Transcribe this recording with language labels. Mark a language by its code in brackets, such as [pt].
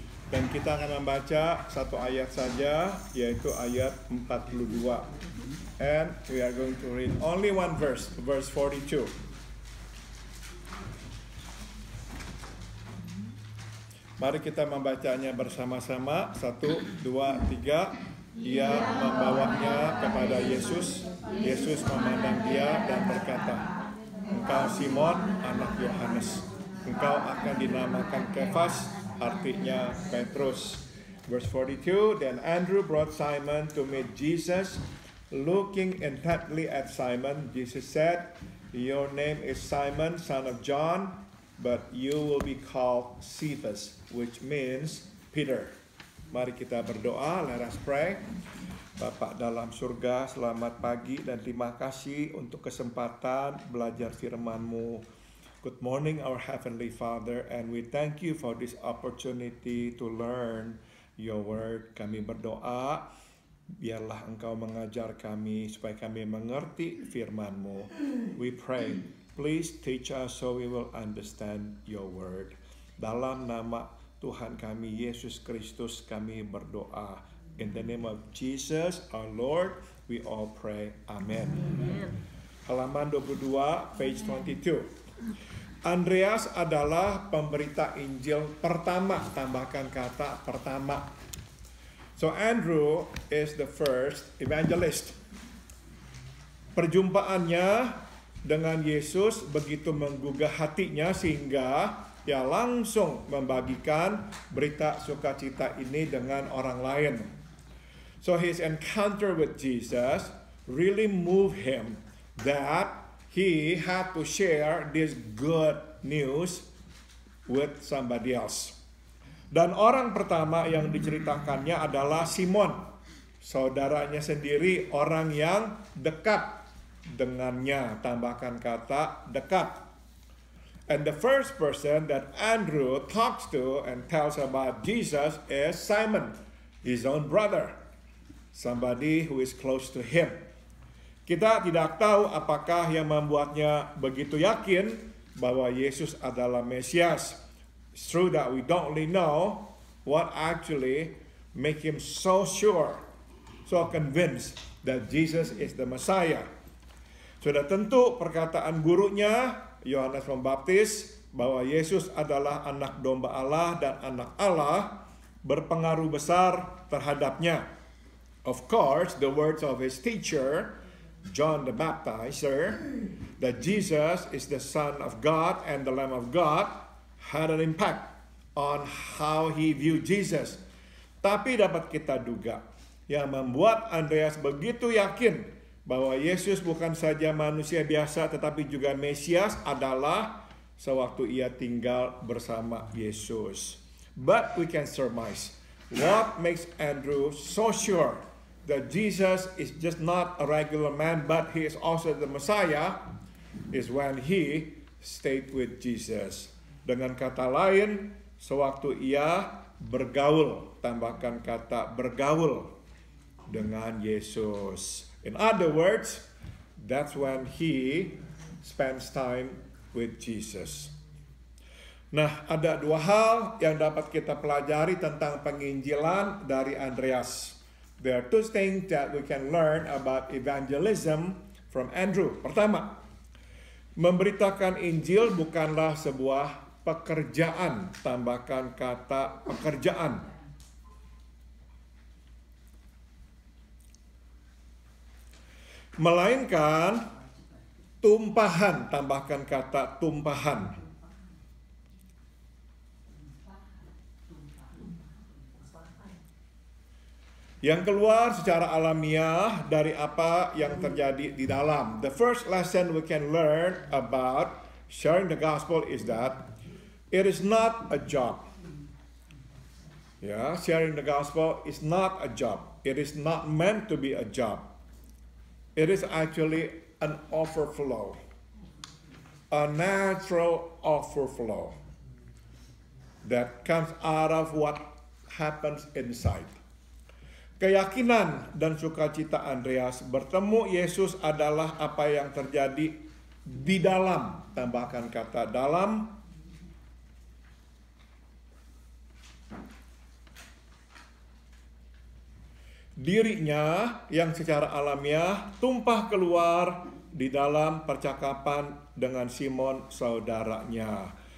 [id] Dan kita akan membaca satu ayat saja, yaitu ayat 42. [en] And we are going to read only one verse, verse 42. [id] Mari kita membacanya bersama-sama. 1, 2, 3. Ia membawanya kepada Yesus. Yesus memandang dia dan berkata, "Engkau Simon, anak Yohanes. Engkau akan dinamakan Kefas," artinya Petrus. [en] Verse 42, then Andrew brought Simon to meet Jesus. Looking intently at Simon, Jesus said, "Your name is Simon, son of John, but you will be called Cephas," which means Peter. [id] Mari kita berdoa. [en] Let us pray. [id] Bapak dalam surga, selamat pagi dan terima kasih untuk kesempatan belajar firman-Mu. [en] Good morning, our Heavenly Father, and we thank you for this opportunity to learn your word. [id] Kami berdoa, biarlah Engkau mengajar kami supaya kami mengerti firman-Mu. [en] We pray, please teach us so we will understand your word. [id] Dalam nama Tuhan kami, Yesus Kristus, kami berdoa. [en] In the name of Jesus, our Lord, we all pray. [id] Amen. Halaman 22, [en] page 22. [id] Andreas adalah pemberita Injil pertama, tambahkan kata pertama. [en] So Andrew is the first evangelist. [id] Perjumpaannya dengan Yesus begitu menggugah hatinya sehingga dia langsung membagikan berita sukacita ini dengan orang lain. [en] So his encounter with Jesus really moved him that he had to share this good news with somebody else. [id] Dan orang pertama yang diceritakannya adalah Simon, saudaranya sendiri, orang yang dekat dengannya, tambahkan kata dekat. [en] And the first person that Andrew talks to and tells about Jesus is Simon, his own brother. Somebody who is close to him. [id] Kita tidak tahu apakah yang membuatnya begitu yakin bahwa Yesus adalah Mesias. [en] It's true that we don't really know what actually make him so sure, so convinced that Jesus is the Messiah. [id] Sudah tentu perkataan gurunya, Yohanes Pembaptis, bahwa Yesus adalah anak domba Allah dan anak Allah, berpengaruh besar terhadapnya. [en] Of course, the words of his teacher, John the Baptizer, that Jesus is the Son of God and the Lamb of God, had an impact on how he viewed Jesus. [id] Tapi dapat kita duga, yang membuat Andreas begitu yakin bahwa Yesus bukan saja manusia biasa tetapi juga Mesias adalah sewaktu ia tinggal bersama Yesus. [en] But we can surmise what makes Andrew so sure that Jesus is just not a regular man but he is also the Messiah is when he stayed with Jesus. [id] Dengan kata lain, sewaktu ia bergaul, tambahkan kata bergaul dengan Yesus. [en] In other words, that's when he spends time with Jesus. [id] Nah, ada dua hal yang dapat kita pelajari tentang penginjilan dari Andreas. [en] There are two things that we can learn about evangelism from Andrew. [id] Pertama, memberitakan Injil bukanlah sebuah pekerjaan, tambahkan kata pekerjaan. Melainkan tumpahan, tambahkan kata tumpahan. Yang keluar secara alamiah dari apa yang terjadi di dalam. [en] The first lesson we can learn about sharing the gospel is that it is not a job. Sharing the gospel is not a job. It is not meant to be a job. It is actually an overflow, a natural overflow that comes out of what happens inside. [id] Keyakinan dan sukacita Andreas bertemu Yesus adalah apa yang terjadi di dalam, tambahkan kata dalam, dirinya yang secara alamiah tumpah keluar di dalam percakapan dengan Simon saudaranya.